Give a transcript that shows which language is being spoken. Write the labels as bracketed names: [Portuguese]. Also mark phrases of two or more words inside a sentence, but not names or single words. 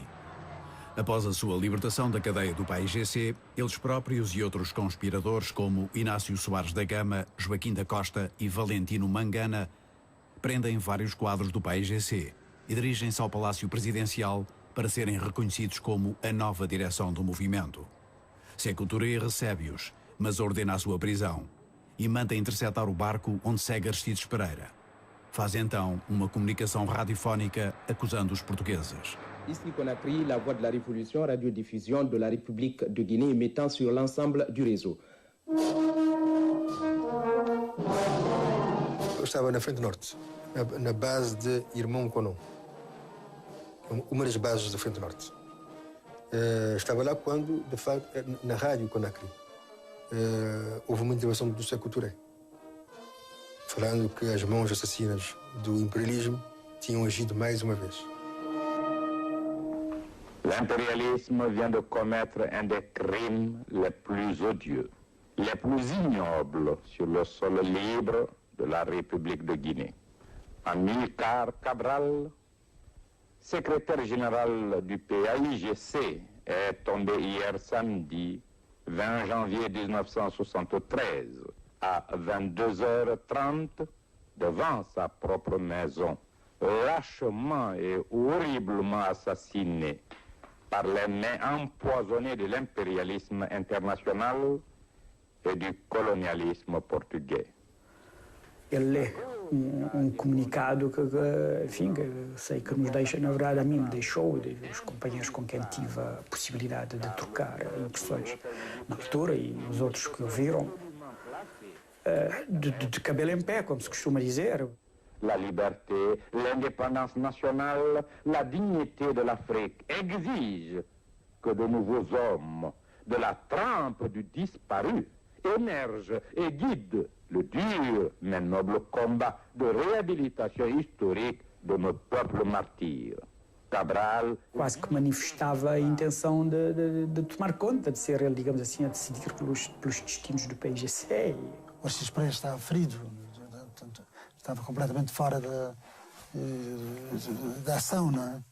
[Portuguese] Após a sua libertação da cadeia do PAIGC, eles próprios e outros conspiradores como Inácio Soares da Gama, Joaquim da Costa e Valentino Mangana prendem vários quadros do PAIGC e dirigem-se ao Palácio Presidencial para serem reconhecidos como a nova direção do movimento. Sékou Touré recebe-os, mas ordena a sua prisão e manda interceptar o barco onde segue Aristides Pereira. Faz então uma comunicação radiofónica acusando os portugueses. [French] Ici Conakry, la voix de la révolution, radiodiffusion de la République de Guinée émettant sur l'ensemble du réseau. [Portuguese] Eu estava na Frente Norte, na base de Irmão Konon, uma das bases da Frente Norte. Estava lá quando, de facto, na rádio Conakry, houve uma intervenção do Sékou Touré, falando que as mãos assassinas do imperialismo tinham agido mais uma vez. [French] L'impérialisme vient de commettre un des crimes les plus odieux, les plus ignobles sur le sol libre de la République de Guinée. Amilcar Cabral, secrétaire général du PAIGC, est tombé hier samedi, 20 janvier 1973, à 22h30, devant sa propre maison, lâchement et horriblement assassiné par les mains empoisonnées de l'impérialisme international et du colonialisme portugais. [Portuguese] Ele lê comunicado que, enfim, que sei que nos deixa, na verdade, a mim me deixou, os companheiros com quem tive a possibilidade de trocar impressões na altura e os outros que ouviram, de cabelo em pé, como se costuma dizer. [French] La liberté, l'indépendance nationale, la dignité de l'Afrique exigent que de nouveaux hommes de la trempe du disparu émergent et guident le dur mais noble combat de réhabilitation historique de notre peuple martyr. [Portuguese] Cabral quase que manifestava a intenção de tomar conta, de ser ele, digamos assim, a decidir pelos destinos do PAIGC. O Aristides Pereira estava ferido, estava completamente fora da ação, não é?